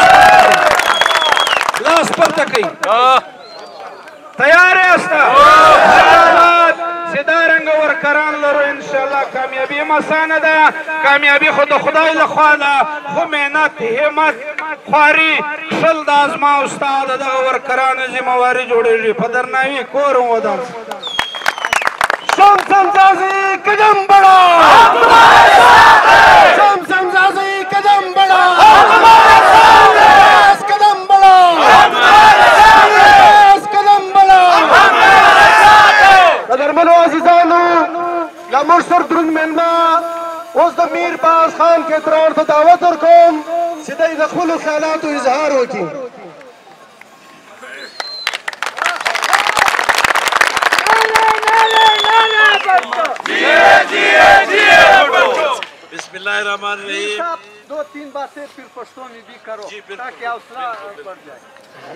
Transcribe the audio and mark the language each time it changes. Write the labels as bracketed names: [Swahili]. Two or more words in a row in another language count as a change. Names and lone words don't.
[Pashto] لاس پورته کوي تیار یاست چې دا رنګه ورکران لرو انشاءالله کامیابي هم اسانه ده کامیابي خو د خدای له خوا ده خو محنت همت خواري کښل د ازما او ستا د دغه ورکرانو ذمهواري جوړېږي په درناوي کور هم ودان [Urdu] شمسم زازی قدم بڑا شمسم زازی قدم بڑا قدم بڑا قدم بڑا [Pashto] قدرمنو عزیزانو لا موږ سر دروند میلمه اوس د میرباز خان کتران ته دعوت ورکوم چې دی د خپلو خیالاتو اظهار وکړي [Arabic] بسم اللہ الرحمن الرحیم [Urdu] 2-3 باتیں پھر پشتوں میں بھی کرو تاکہ حوصلہ بڑھ جائے